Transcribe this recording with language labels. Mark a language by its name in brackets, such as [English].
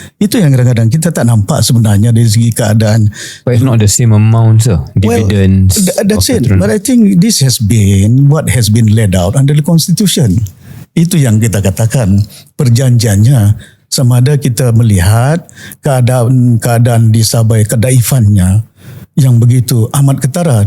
[Malay] Itu yang kadang-kadang kita tak nampak sebenarnya dari segi keadaan. [English] But it's not the same amount, sir. Dividends. Well, that's it. But I think this has been what has been laid out under the Constitution. [Malay] Itu yang kita katakan perjanjiannya, sama ada kita melihat keadaan di Sabah, kedaifannya yang begitu amat ketara.